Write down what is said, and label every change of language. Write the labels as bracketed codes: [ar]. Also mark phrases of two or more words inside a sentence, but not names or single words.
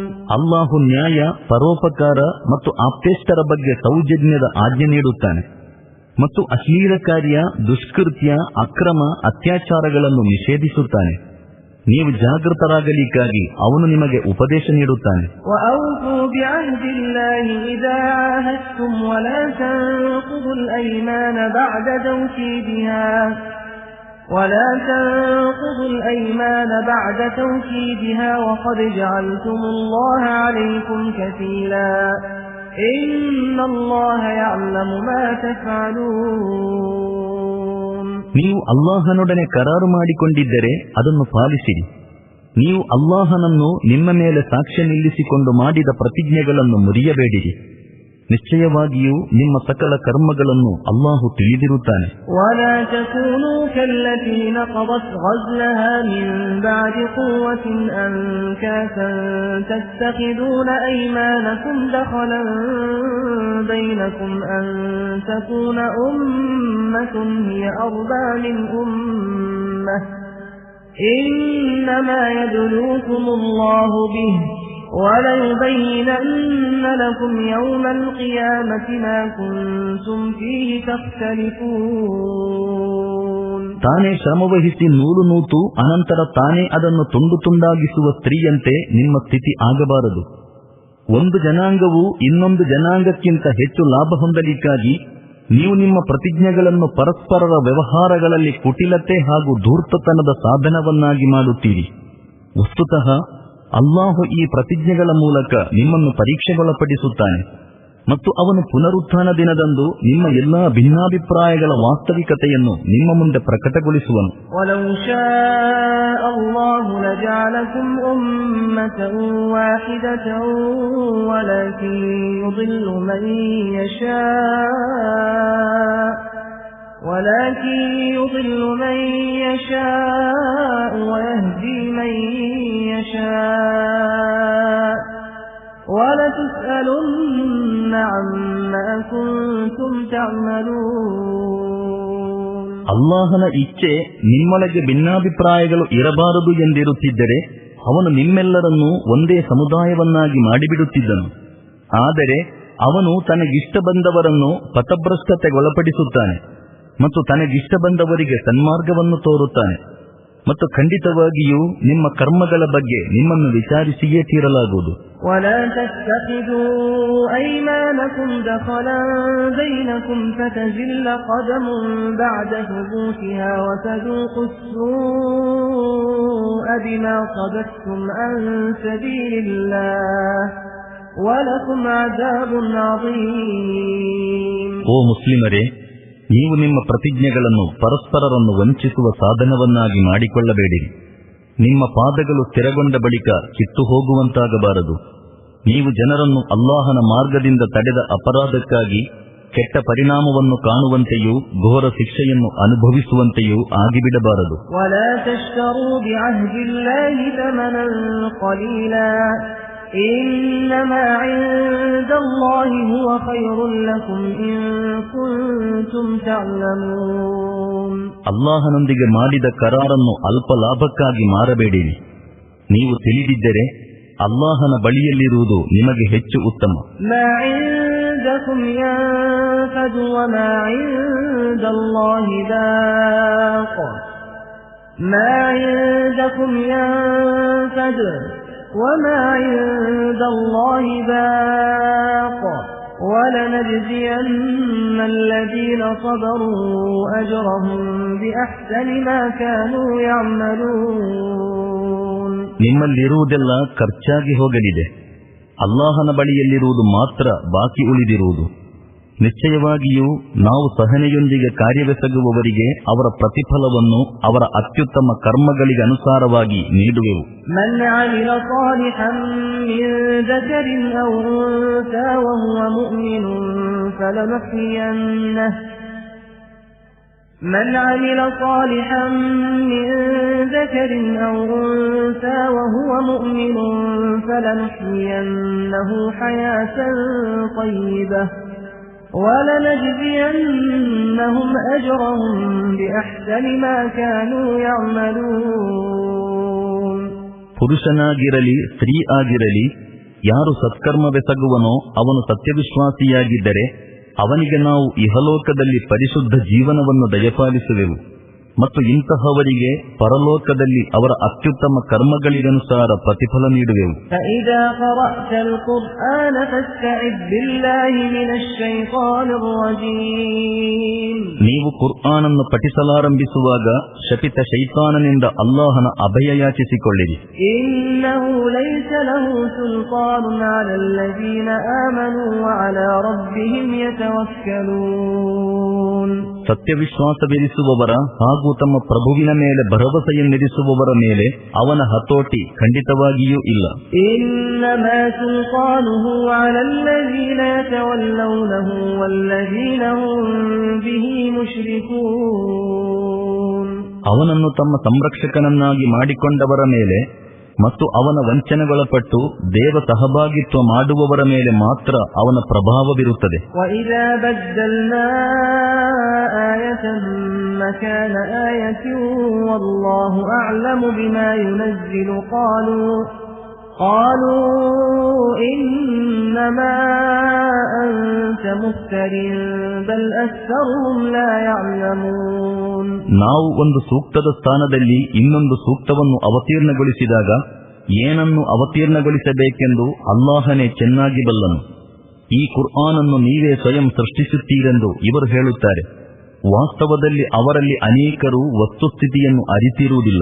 [kn] ಅಲ್ಲಾಹು ನ್ಯಾಯ, ಪರೋಪಕಾರ ಮತ್ತು ಆಪ್ತೇಷ್ಟರ ಬಗ್ಗೆ ಸೌಜನ್ಯದ ಆಜ್ಞೆ ನೀಡುತ್ತಾನೆ ಮತ್ತು ಅಶ್ಲೀಲ ಕಾರ್ಯ, ದುಷ್ಕೃತ್ಯ, ಅಕ್ರಮ, ಅತ್ಯಾಚಾರಗಳನ್ನು ನಿಷೇಧಿಸುತ್ತಾನೆ. ನೀವು ಜಾಗೃತರಾಗಲಿಕ್ಕಾಗಿ ಅವನು ನಿಮಗೆ ಉಪದೇಶ ನೀಡುತ್ತಾನೆ. [ar] ولا تنقضوا الأيمان بعد توكيدها وقد جعلتم الله عليكم كفيلا إن الله يعلم ما تفعلون. [kn] ನೀವು ಅಲ್ಲಾಹನೊಡನೆ ಕರಾರು ಮಾಡಿಕೊಂಡಿದ್ದರೆ ಅದನ್ನು ಪಾಲಿಸಿರಿ. ನೀವು ಅಲ್ಲಾಹನನ್ನು ನಿಮ್ಮ ಮೇಲೆ ಸಾಕ್ಷ್ಯ ನಿಲ್ಲಿಸಿಕೊಂಡು ಮಾಡಿದ ಪ್ರತಿಜ್ಞೆಗಳನ್ನು ಮುರಿಯಬೇಡಿರಿ. ನಿಶ್ಚಯವಾಗಿಯೂ ನಿಮ್ಮ ಸಕಲ ಕರ್ಮಗಳನ್ನು ಅಲ್ಲಾಹು ತಿಳಿದಿರುತ್ತಾನೆ. [ar] ولا تكونوا كالتي نقضت غزلها من بعد قوة أنكاثا تتخذون أيمانكم دخلا بينكم أن تكون أمة هي أربى من أمة إنما يبلوكم الله به وَلَيُبَيِّنَنَّ لَكُمْ يَوْمَ الْقِيَامَةِ مَا كُنْتُمْ فِيهِ تَخْتَلِفُونَ. [kn] ತಾನೇ ಶ್ರಮವಹಿಸಿ ನೂಲು ನೂತು ಅನಂತರ ತಾನೇ ಅದನ್ನು ತುಂಡು ತುಂಡಾಗಿಸುವ ಸ್ತ್ರೀಯಂತೆ ನಿಮ್ಮ ಸ್ಥಿತಿ ಆಗಬಾರದು. ಒಂದು ಜನಾಂಗವು ಇನ್ನೊಂದು ಜನಾಂಗಕ್ಕಿಂತ ಹೆಚ್ಚು ಲಾಭ ಹೊಂದಲಿಕ್ಕಾಗಿ ನೀವು ನಿಮ್ಮ ಪ್ರತಿಜ್ಞೆಗಳನ್ನು ಪರಸ್ಪರರ ವ್ಯವಹಾರಗಳಲ್ಲಿ ಕುಟಿಲತೆ ಹಾಗೂ ಧೂರ್ತತನದ ಸಾಧನವನ್ನಾಗಿ ಮಾಡುತ್ತೀರಿ. ವಸ್ತುತಃ ಅಲ್ಲಾಹು ಈ ಪ್ರತಿಜ್ಞೆಗಳ ಮೂಲಕ ನಿಮ್ಮನ್ನು ಪರೀಕ್ಷೆಗೊಳಪಡಿಸುತ್ತಾನೆ ಮತ್ತು ಅವನು ಪುನರುತ್ಥಾನ ದಿನದಂದು ನಿಮ್ಮ ಎಲ್ಲಾ ಭಿನ್ನಾಭಿಪ್ರಾಯಗಳ ವಾಸ್ತವಿಕತೆಯನ್ನು ನಿಮ್ಮ ಮುಂದೆ ಪ್ರಕಟಗೊಳಿಸುವನು. [ar] وَلَوْ شَاءَ اللَّهُ لَجَعَلَكُمْ أُمَّةً وَاحِدَةً وَلَكِنْ يُضِلُّ مَن يَشَاءُ وَيَهْدِي مَن يَشَاءُ وَلَتُسْأَلُنَّ عَمَّا كُنتُمْ تَعْمَلُونَ. [kn] ಅಲ್ಲಾಹನ ಇಚ್ಛೆ ನಿಮ್ಮೊಳಗೆ ಭಿನ್ನಾಭಿಪ್ರಾಯಗಳು ಇರಬಾರದು ಎಂದಿರುತ್ತಿದ್ದರೆ ಅವನು ನಿಮ್ಮೆಲ್ಲರನ್ನೂ ಒಂದೇ ಸಮುದಾಯವನ್ನಾಗಿ ಮಾಡಿಬಿಡುತ್ತಿದ್ದನು. ಆದರೆ ಅವನು ತನಗಿಷ್ಟ ಬಂದವರನ್ನು ಪಥಭ್ರಷ್ಟತೆಗೊಳಪಡಿಸುತ್ತಾನೆ ಮತ್ತು ತನಗಿಷ್ಟ ಬಂದವರಿಗೆ ಸನ್ಮಾರ್ಗವನ್ನು ತೋರುತ್ತಾನೆ. ಮತ್ತು ಖಂಡಿತವಾಗಿಯೂ ನಿಮ್ಮ ಕರ್ಮಗಳ ಬಗ್ಗೆ ನಿಮ್ಮನ್ನು ವಿಚಾರಿಸಿಯೇ ತೀರಲಾಗುವುದು. [ar] وَلَا تَتَّخِذُوا أَيْمَانَكُمْ دَخَلًا بَيْنَكُمْ فَتَزِلَّ قَدَمٌ بَعْدَ ثُبُوتِهَا وَتَذُوقُوا السُّوءَ بِمَا صَدَدتُّمْ عَن سَبِيلِ اللَّهِ وَلَكُمْ عَذَابٌ عَظِيمٌ. [kn] ಓ ಮುಸ್ಲಿಮರೇ, ನೀವು ನಿಮ್ಮ ಪ್ರತಿಜ್ಞೆಗಳನ್ನು ಪರಸ್ಪರರನ್ನು ವಂಚಿಸುವ ಸಾಧನವನ್ನಾಗಿ ಮಾಡಿಕೊಳ್ಳಬೇಡಿರಿ. ನಿಮ್ಮ ಪಾದಗಳು ಸ್ಥಿರಗೊಂಡ ಬಳಿಕ ಕಿತ್ತು ಹೋಗುವಂತಾಗಬಾರದು. ನೀವು ಜನರನ್ನು ಅಲ್ಲಾಹನ ಮಾರ್ಗದಿಂದ ತಡೆದ ಅಪರಾಧಕ್ಕಾಗಿ ಕೆಟ್ಟ ಪರಿಣಾಮವನ್ನು ಕಾಣುವಂತೆಯೂ ಘೋರ ಶಿಕ್ಷೆಯನ್ನು ಅನುಭವಿಸುವಂತೆಯೂ ಆಗಿಬಿಡಬಾರದು. [ar] وَلَا تَشْتَرُوا بِعَهْدِ اللَّهِ ثَمَنًا قَلِيلًا إِنَّمَا عِندَ اللَّهِ هُوَ خَيْرٌ لَكُمْ إِن كُنتُمْ تَعْلَمُونَ. [kn] ಅಲ್ಲಾಹನೊಂದಿಗೆ ಮಾಡಿದ ಕರಾರನ್ನು ಅಲ್ಪ ಲಾಭಕ್ಕಾಗಿ ಮಾರಬೇಡಿರಿ. ನೀವು ತಿಳಿದಿದ್ದರೆ ಅಲ್ಲಾಹನ ಬಳಿಯಲ್ಲಿರುವುದು ನಿಮಗೆ ಹೆಚ್ಚು ಉತ್ತಮ. [ar] مَا عِندَكُمْ يَنفَدُ وَمَا عِندَ اللَّهِ بَاقٍ مَا عِندَكُمْ يَنفَدُ وَمَا عِندَ اللَّهِ بَاقٍ وَلَنَجْزِيَنَّ الَّذِينَ صَبَرُوا أَجْرَهُم بِأَحْسَنِ مَا كَانُوا يَعْمَلُونَ. [kn] ನಿಮ್ಮಲ್ಲಿರುವುದೆಲ್ಲ ಖರ್ಚಾಗಿ ಹೋಗಲಿದೆ. ಅಲ್ಲಾಹನ ಬಳಿಯಲ್ಲಿರುವುದು ಮಾತ್ರ ಬಾಕಿ ಉಳಿದಿರುವುದು. ನಿಶ್ಚಯವಾಗಿಯೂ ನಾವು ಸಹನೆಯೊಂದಿಗೆ ಕಾರ್ಯವೆಸಗುವವರಿಗೆ ಅವರ ಪ್ರತಿಫಲವನ್ನು ಅವರ ಅತ್ಯುತ್ತಮ ಕರ್ಮಗಳಿಗೆ ಅನುಸಾರವಾಗಿ ನೀಡುವೆವು. [ar] من عمل صالحا من ذكر أو أنثى وهو مؤمن فلنحيينه حياة طيبة ولنجزينهم أجرهم بأحسن ما كانوا يعملون. [kn] ಪುರುಷನಾಗಿರಲಿ ಸ್ತ್ರೀ ಆಗಿರಲಿ, ಯಾರು ಸತ್ಕರ್ಮವೆಸಗುವನೋ ಅವನು ಸತ್ಯವಿಶ್ವಾಸಿಯಾಗಿದ್ದರೆ ಅವನಿಗೆ ನಾವು ಇಹಲೋಕದಲ್ಲಿ ಪರಿಶುದ್ಧ ಜೀವನವನ್ನು ದಯಪಾಲಿಸುವೆವು ಮತ್ತು ಇಂತಹವರಿಗೆ ಪರಲೋಕದಲ್ಲಿ ಅವರ ಅತ್ಯುತ್ತಮ ಕರ್ಮಗಳಿಗನುಸಾರ ಪ್ರತಿಫಲ ನೀಡುವೆವು. [ar] فإذا قرأت القرآن فاستعذ بالله من الشيطان الرجيم. [kn] ನೀವು ಕುರ್ಆನನ್ನು ಪಠಿಸಲಾರಂಭಿಸುವಾಗ ಶಪಿತ ಶೈತಾನನಿಂದ ಅಲ್ಲಾಹನ ಅಭಯ ಯಾಚಿಸಿಕೊಳ್ಳಿರಿ. [ar] إنه ليس له سلطان على الذين آمنوا وعلى ربهم يتوكلون. [kn] ಸತ್ಯವಿಶ್ವಾಸವಿರಿಸುವವರ ಹಾಗೂ ತಮ್ಮ ಪ್ರಭುವಿನ ಮೇಲೆ ಭರವಸೆಯನ್ನಿರಿಸುವವರ ಮೇಲೆ ಅವನ ಹತೋಟಿ ಖಂಡಿತವಾಗಿಯೂ ಇಲ್ಲ. [ar] إنما سلطانه على الذين يتولونه والذين هم به مشركون. [kn] ಅವನನ್ನು ತಮ್ಮ ಸಂರಕ್ಷಕನನ್ನಾಗಿ ಮಾಡಿಕೊಂಡವರ ಮೇಲೆ ಮತ್ತು ಅವನ ವಂಚನೆಗೊಳಪಟ್ಟು ದೇವ ಸಹಭಾಗಿತ್ವ ಮಾಡುವವರ ಮೇಲೆ ಮಾತ್ರ ಅವನ ಪ್ರಭಾವವಿರುತ್ತದೆ. [ar] وإذا بدلنا آية مكان آية والله أعلم بما ينزل قالوا إنما أنت مفتر بل أكثرهم لا يعلمون. [kn] ನಾವು ಒಂದು ಸೂಕ್ತದ ಸ್ಥಾನದಲ್ಲಿ ಇನ್ನೊಂದು ಸೂಕ್ತವನ್ನು ಅವತೀರ್ಣಗೊಳಿಸಿದಾಗ ಏನನ್ನು ಅವತೀರ್ಣಗೊಳಿಸಬೇಕೆಂದು ಅಲ್ಲಾಹನೇ ಚೆನ್ನಾಗಿ ಬಲ್ಲನು. ಈ ಕುರ್ಆನನ್ನು ನೀವೇ ಸ್ವಯಂ ಸೃಷ್ಟಿಸುತ್ತೀರೆಂದು ಇವರು ಹೇಳುತ್ತಾರೆ. ವಾಸ್ತವದಲ್ಲಿ ಅವರಲ್ಲಿ ಅನೇಕರು ವಸ್ತುಸ್ಥಿತಿಯನ್ನು ಅರಿತಿರುವುದಿಲ್ಲ.